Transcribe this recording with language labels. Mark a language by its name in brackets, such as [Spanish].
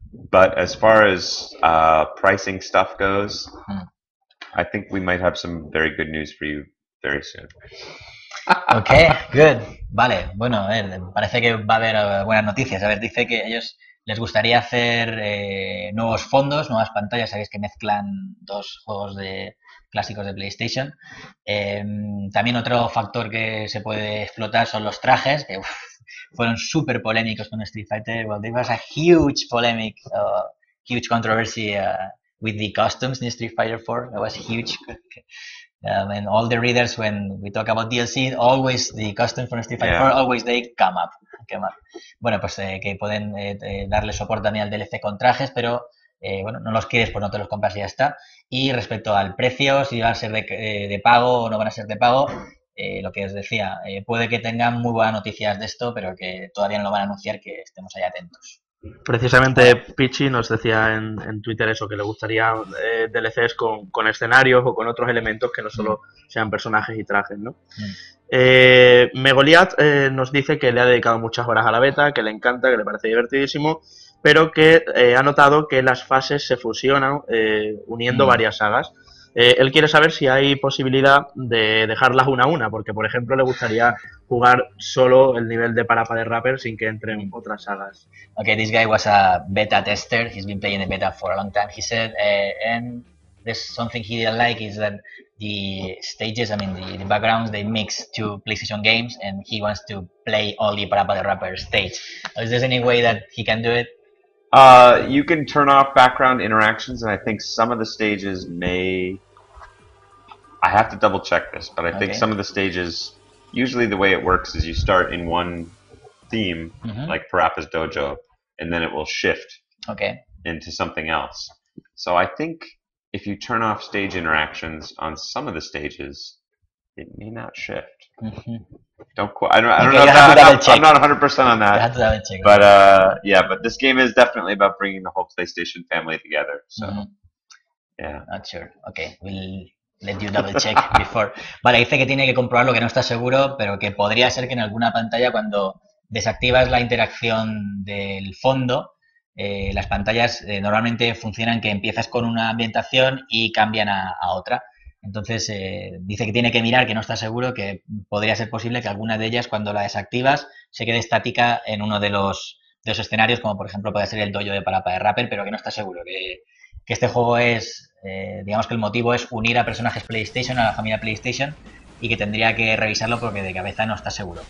[English] But as far as pricing stuff goes, I think we might have some very good news for you very soon. Ok, good. [Spanish] Vale, bueno, a ver, parece que va a haber buenas noticias. A ver, dice que a ellos les gustaría hacer nuevos fondos, nuevas pantallas. Sabéis que mezclan dos juegos clásicos de PlayStation. También otro factor que se puede explotar son los trajes, que fueron súper polémicos con Street Fighter. [English] Well, there was a huge polemic, huge controversy with the costumes in Street Fighter 4. That was huge. And all the readers, when we talk about DLC, always the costumes from Street Fighter 4, always they come up. [Spanish] Bueno, pues que pueden darle soporte también al DLC con trajes, pero bueno, no los quieres, pues no te los compras y ya está. Y respecto al precio, si van a ser de pago o no van a ser de pago, lo que os decía, puede que tengan muy buenas noticias de esto, pero que todavía no lo van a anunciar, que estemos ahí atentos. Precisamente Pichi nos decía en Twitter eso, que le gustaría DLCs con escenarios o con otros elementos que no solo sean personajes y trajes, ¿no? Megoliat nos dice que le ha dedicado muchas horas a la beta, que le encanta, que le parece divertidísimo, pero que ha notado que las fases se fusionan uniendo varias sagas. Él quiere saber si hay posibilidad de dejarlas una a una, porque por ejemplo le gustaría jugar solo el nivel de Parapa de Rapper sin que entren otras sagas. [English] Okay, this guy was a beta tester. He's been playing the beta for a long time. He said, and there's something he didn't like is that the stages, I mean the backgrounds, they mix two PlayStation games, and he wants to play only Parapa the Rapper stage. Is there any way that he can do it? You can turn off background interactions, and I think some of the stages may. I have to double check this, but I think some of the stages. Usually, the way it works is you start in one theme, like Parappa's Dojo, and then it will shift into something else. So I think if you turn off stage interactions on some of the stages, it may not shift. Don't quite. I don't know. I'm not 100% on that. But yeah, but this game is definitely about bringing the whole PlayStation family together. So yeah. Not sure. Okay, we'll let you double check before. [Spanish] Vale, dice que tiene que comprobarlo, que no está seguro, pero que podría ser que en alguna pantalla cuando desactivas la interacción del fondo, las pantallas normalmente funcionan que empiezas con una ambientación y cambian a otra. Entonces dice que tiene que mirar, que no está seguro, que podría ser posible que alguna de ellas cuando la desactivas se quede estática en uno de los escenarios, como por ejemplo puede ser el dojo de Parappa de Rapper, pero que no está seguro, que este juego es, digamos que el motivo es unir a personajes PlayStation, a la familia PlayStation, y que tendría que revisarlo porque de cabeza no está seguro.